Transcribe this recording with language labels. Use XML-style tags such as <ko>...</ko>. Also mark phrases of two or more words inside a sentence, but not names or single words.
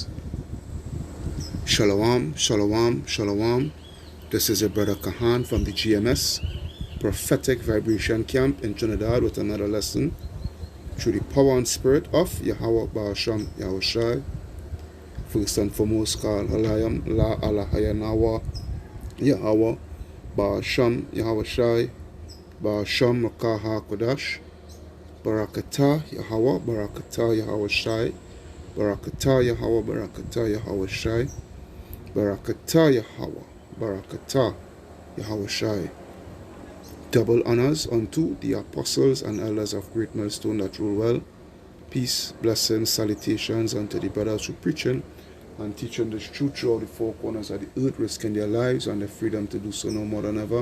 <en>Shalom, shalom, shalom. This is your brother Kahan from the GMS Prophetic Vibration Camp in Trinidad with another lesson through the power and spirit of Yahweh Ba'asham Yahushai. First and foremost, call Alayam La Alahayanawa Yahweh Ba'asham Yahushai Ba'asham Rakaha Kodash Barakatah Yahweh Barakatah Yahushai Barakatah Yahweh Barakatah Yahushai Barakatah Yahweh Barakatah Yahushai. Double honors unto the apostles and elders of Great Millstone that rule well. Peace, blessings, salutations unto the brothers who preaching and teaching this truth throughout the 4 corners of the earth, risking their lives and their freedom to do so no more than ever.</en>